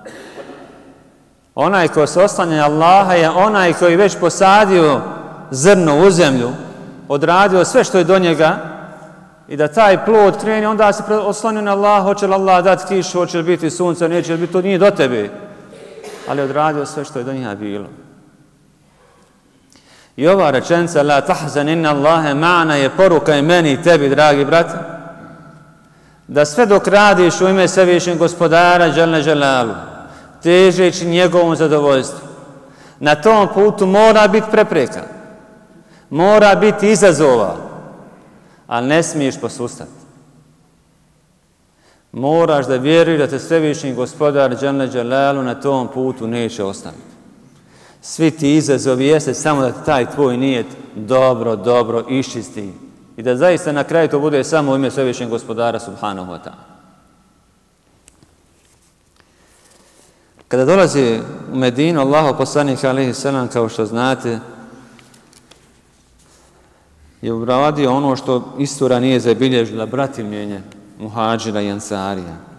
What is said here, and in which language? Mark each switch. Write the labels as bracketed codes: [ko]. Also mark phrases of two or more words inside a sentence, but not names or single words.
[bs] Onaj ko se oslanja na Allaha je onaj koji već posadio zrno u zemlju, odradio sve što je do njega i da taj plod krene, onda se oslanio na Allaha, hoće li Allah dati kišu, hoće li biti sunce, neće li biti, to nije do tebe. Ali odradio sve što je do njega bilo. I ova rečenica, [ar] لا تحزن إن الله معنا, [bs] je poruka i meni i tebi, dragi brate, da sve dok radiš u ime svevišnjeg gospodara [ar] جل جلاله, [bs] težeći njegovom zadovoljstvu, na tom putu mora biti prepreka, mora biti izazova, ali ne smiješ posustati. Moraš da vjeruješ da te svevišnji gospodar [ar] جل جلاله [bs] na tom putu neće ostaviti. Svi ti izazovi jeste samo da taj tvoj nijet dobro iščisti i da zaista na kraju to bude samo u ime svevišnjeg gospodara [ar] سبحانه وتعالى. [bs] Kada dolazi u Medinu, Allahov poslanik [ar] عليه السلام, [bs] kao što znate, je uradio ono što istorija nije zabilježila, bratimljenje muhadžira i ensarija.